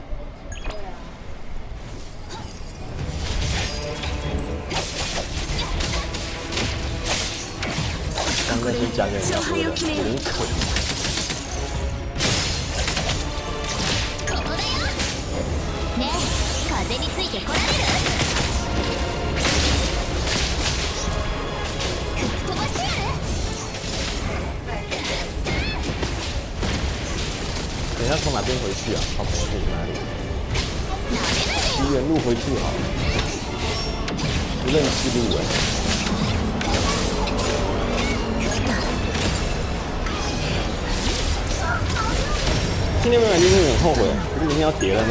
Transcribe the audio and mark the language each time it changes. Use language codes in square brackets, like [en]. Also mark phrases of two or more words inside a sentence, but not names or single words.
[zh] 刚那些加给人家喝的，有点渴。 [ja] ねえ、風についてこられる？吹っ飛ばしてやる？ [zh] 等一下从哪边回去啊？跑回去哪里？奇缘路回去好了，不认识路哎。今天没买，今天很后悔，可是明天要叠了呢。